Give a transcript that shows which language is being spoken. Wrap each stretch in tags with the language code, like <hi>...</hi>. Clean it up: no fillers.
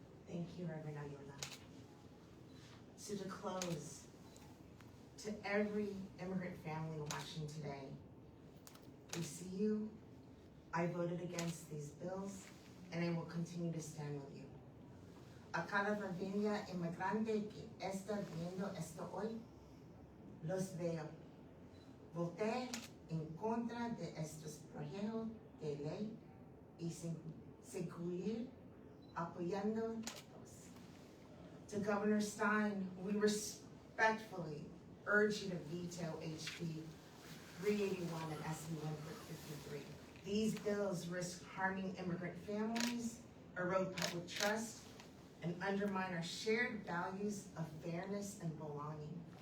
<en>Thank you, Reverend Ayola. So to close, to every immigrant family watching today, we see you. I voted against these bills, and I will continue to stand with you.</en> <es>A cada familia inmigrante que está viendo esto hoy, los veo. Voté en contra de estos proyectos de ley y seguir apoyándolos.</es> <en>To Governor Stein, we respectfully urge you to veto HB 381 and SB 153. These bills risk harming immigrant families, erode public trust, and undermine our shared values of fairness and belonging.</en>